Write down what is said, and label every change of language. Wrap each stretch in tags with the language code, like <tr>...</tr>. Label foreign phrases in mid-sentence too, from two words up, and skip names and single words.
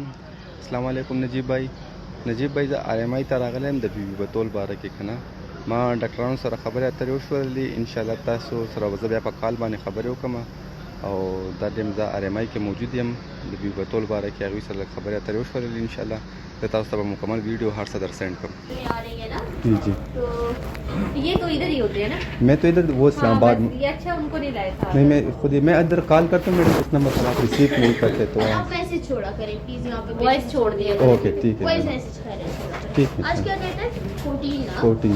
<ar>السلام علیکم</ar> <ps>نجیب بھائی زه آر ایم آی ته راغلی د بي بي بتول باره کې که نه ما ډاکټرانو سره خبرې اترې وشولې انشاءالله تاسو سره به زه بیا په کال باندې خبرې وکړم او دا ټایم زه آر ایم آی کې موجود یم د بي بي بتول باره کې هغوی سره خبرې اترې وشولې انشاءالله زه تاسو ته به مکمل ویډیو هر څه در سینډ کړم جی</ps> <ur>یہ تو ادھر ہی ہوتے ہیں نا. میں تو ادھر وہ اسلام آباد میں. یہ اچھا انکو نہیں لایا تھا. نہیں میں ادھر کال کرتا ہوں میرے اس نمبر پر آپ ریسیو نہیں کرتے تو آپ میسج چھوڑا کریں پلیز یہاں پے وائس چھوڑ دیا اوکے ٹھیک ہے</ur> <en>voice message</en> <ur>کریں ٹھیک ہے آج کیا ڈیٹ ہے 14 نا 14</ur>